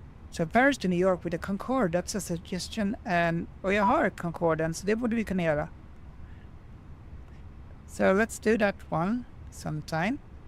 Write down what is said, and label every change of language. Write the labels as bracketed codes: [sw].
[en] So Paris to New York with a Concorde, that's a suggestion. [sv] Och jag har Concorden, så det borde vi kunna göra. [en] So let's do that one sometime.